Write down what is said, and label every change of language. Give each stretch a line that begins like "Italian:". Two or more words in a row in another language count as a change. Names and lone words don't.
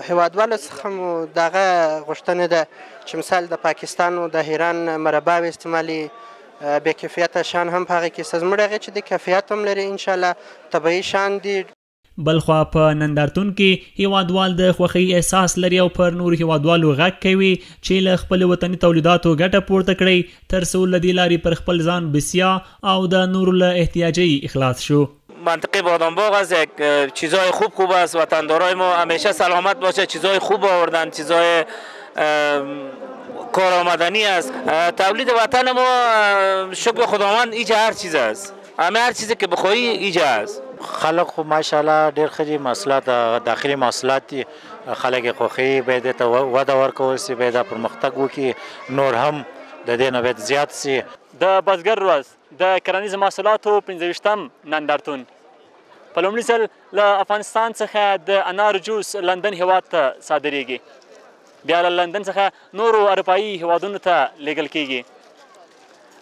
Pashto: هیوادوالو څخه مو دغه غوښتنه ده چې مثال د پاکستان او د ایران مرباوې استعمالي بې کیفیته شان هم په هغې کې شته، زموږ هغې چې د کیفیت هم لري انشاءالله طبیعي شان دي. بلخوا په نندارتون کې هیوادوال د خوښۍ احساس لري او پر نورو هیوادوالو غږ کوي چې له خپل وطني تولیداتو ګټه پورته کړي تر څو له دې لارې پر خپل ځان بسیا او د نورو له احتیاجی اخلاص شو.
Persian: منطقه بادام باغ از یک چیزای خوب است، وطندارای ما همیشه سلامت باشه، چیزای خوب آوردن، چیزای کارآمدنی است. تولید وطن ما شکر خداوند اینجا هر چیز است، همه هر چیزی که بخوایی اینجا است.
Pashto: خلق خو ماشاءالله ډېر ښه دي، محصولات داخلي محصولات دي، خلک یې خوښوي، باید دې ته وده ورکول سي، باید دا پرمختګ وکړي، نور هم د دې نه باید زیات سي. د بزګر ورځ د کرنیزو محصولاتو 25م نندارتون په لومړي ځل له افغانستان څخه د انارو جوس لندن هیواد ته صادریږي، بیا له لندن څخه نورو اروپایي هیوادونو ته لیږل کیږي.